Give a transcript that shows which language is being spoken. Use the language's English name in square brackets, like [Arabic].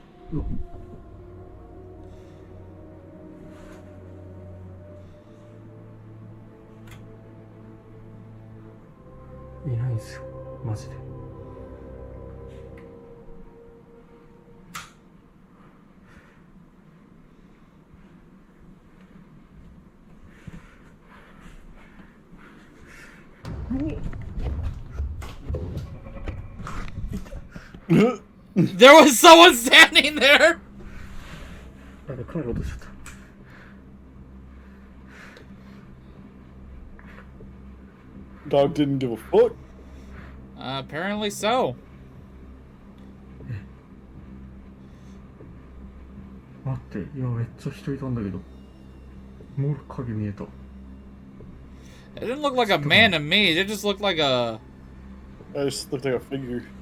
[Japanese] うわいないんすよマジでう [English] There was someone standing there! [Japanese] やべ帰ろうとしちゃった [English] Dog didn't give a fuck. Apparently so. [Japanese] 待って、今めっちゃ人いたんだけど。もう影見えた。 [English] It didn't look like a man to me. It just looked like a... I just looked like a figure.